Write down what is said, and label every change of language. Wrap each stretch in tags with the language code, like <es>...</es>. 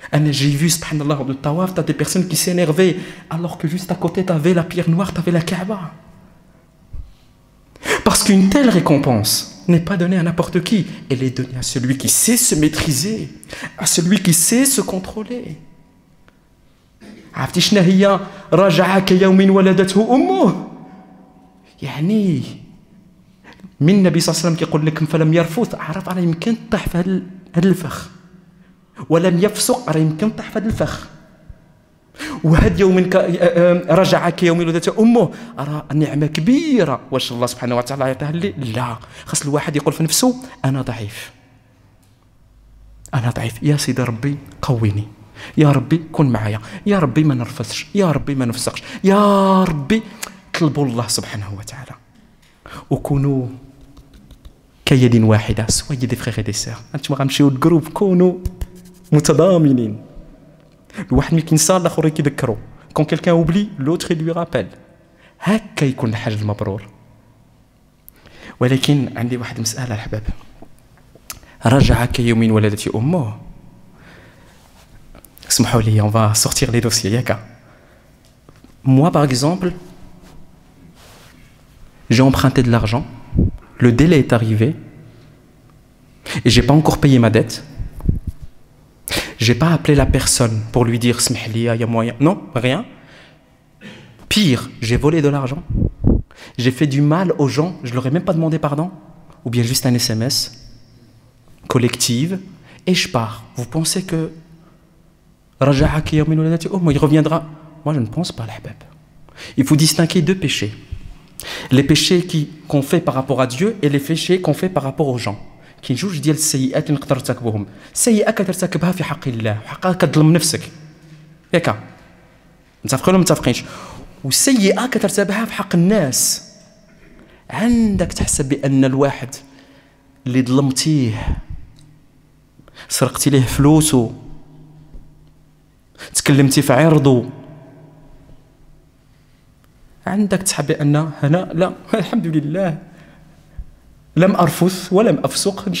<fr>J'ai vu, subhanallah, de tawaf, tu as des personnes qui s'énervaient, alors que juste à côté, tu avais la pierre noire, tu avais la Kaaba. Parce qu'une telle récompense n'est pas donnée à n'importe qui. Elle est donnée à celui qui sait se maîtriser, à celui qui sait se contrôler.</fr> <ar>عرفتي شنو هي رجع كيوم ولدته أمه؟ يعني من النبي صلى الله عليه وسلم كيقول لكم فلم يرفث عرف راه يمكن طيح في هذا الفخ ولم يفسق راه يمكن طيح في هذا الفخ وهذا يوم رجع كيوم ولدته امه راه نعمه كبيره. واش الله سبحانه وتعالى يعطيها لي؟ لا، خاص الواحد يقول في نفسه انا ضعيف يا سيدي ربي قويني، يا ربي كن معايا، يا ربي ما نرفثش، يا ربي ما نفسقش، يا ربي طلبوا الله سبحانه وتعالى وكونوا كيد واحده.</ar> <fr>soyez des frères et des sœurs.</fr> <ar>انتم غنمشيو للجروب كونوا متضامنين. الواحد ملي كينسى الاخر كيذكرو</ar> <fr>quand quelqu'un oublie l'autre il lui rappelle</fr> <ar>هكا يكون الحاج المبرور. ولكن عندي واحد مسألة الحباب، رجع كيوم ولدت أمه. اسمحوا لي</ar> <fr>on va sortir les dossiers ياك. Moi par exemple j'ai emprunté de l'argent, le délai est arrivé et j'ai pas encore payé ma dette. J'ai pas appelé la personne pour lui dire smahli y a moyen, non, rien. Pire, j'ai volé de l'argent. J'ai fait du mal aux gens, je leur ai même pas demandé pardon, ou bien juste un SMS collective et je pars. Vous pensez que il reviendra? Moi je ne pense pas, l'ahbab. Il faut distinguer deux péchés. Les péchés qu'on fait par rapport à Dieu et les péchés qu'on fait par rapport aux gens.</fr> <ar>كاين جوج ديال السيئات اللي نقدر ترتكبهم، سيئه كترتكبها في حق الله وحقك كتظلم نفسك ياك متفقين ولا متفقينش، والسيئه كترتكبها في حق الناس. عندك تحسب بان الواحد اللي ظلمتيه، سرقتي ليه فلوسه، تكلمتي في عرضه، عندك تحسب بان هنا لا الحمد لله لم أرفث ولم أفسق.</ar>